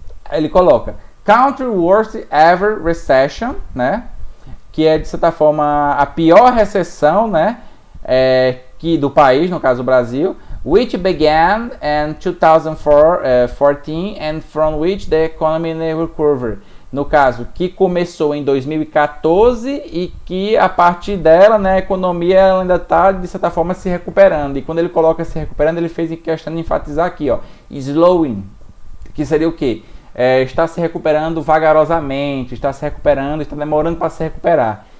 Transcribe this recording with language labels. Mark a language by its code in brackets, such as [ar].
[pt] Ele coloca [en] Country Worst Ever Recession, [pt] né? Que é de certa forma a pior recessão, né? Do país, no caso do Brasil, [en] which began in 2014 and from which the economy never recovered. [pt] No caso, que começou em 2014 e que a partir dela, né, a economia ela ainda está, de certa forma, se recuperando. E quando ele coloca se recuperando, ele fez questão de enfatizar aqui, ó, slowing, que seria o quê? Está se recuperando vagarosamente, está se recuperando, está demorando para se recuperar.